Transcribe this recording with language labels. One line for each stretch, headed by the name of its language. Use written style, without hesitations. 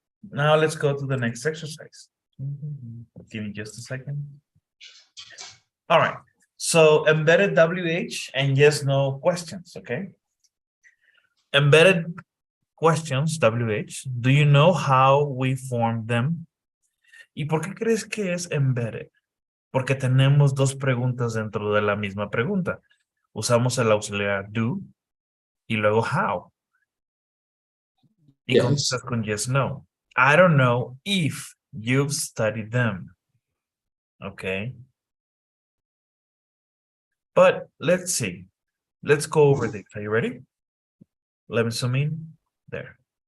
English: Now let's go to the next exercise. Give me just a second. All right. So embedded WH and yes, no questions, okay? Embedded questions, WH. Do you know how we form them?
Spanish: ¿Y por qué crees que es embedded? Porque tenemos dos preguntas dentro de la misma pregunta. Usamos el auxiliar do y luego how. Y contestas con yes, no.
English: I don't know if you've studied them. Okay. But let's see. Let's go over this. Are you ready? Let me zoom in. There.